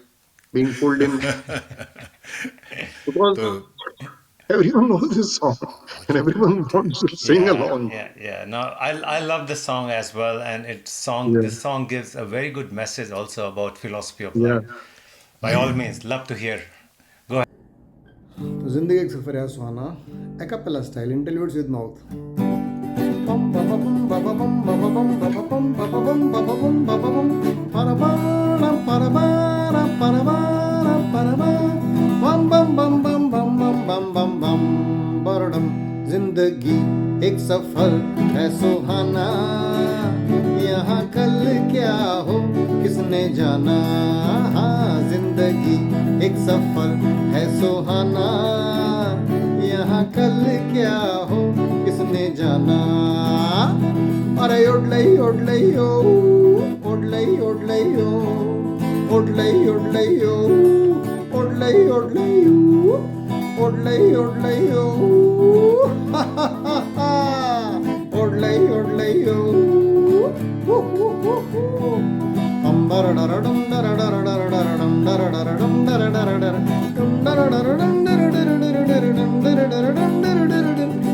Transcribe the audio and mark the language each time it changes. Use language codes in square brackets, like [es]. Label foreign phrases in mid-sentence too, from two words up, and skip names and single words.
[en] Like being pulled in because तो everyone knows this song and everyone wants to sing along. Yeah. No, I love the song as well, and Yeah, this song gives a very good message also about philosophy of yeah. life. By all means, love to hear. Go ahead. [hi] तो जिंदगी एक सफ़र है सुहाना [en] a cappella style interludes with mouth Bum ba ba bum ba ba bum ba ba bum ba ba bum ba ba bum ba ba bum ba ba bum para ba ra para ba ra para ba ra para ba bum bum bum bum bum bum bum bum bum [hi] बरडम जिंदगी एक सफर है सुहाना यहाँ कल क्या हो किसने जाना हाँ जिंदगी एक सफर है सुहाना यहाँ कल क्या हो किसने जाना अरे ओडलई ओडलई ओ ओडलई ओडलई ओ ओडलई ओडलई ओ ओडलई ओडलई ओ ओडलई ओडलई ओ ओडलई ओडलई ओ अंबर डरडम डरडरडरडम डरडरडम डरडरडम डरडरडम डरडरडम डरडरडम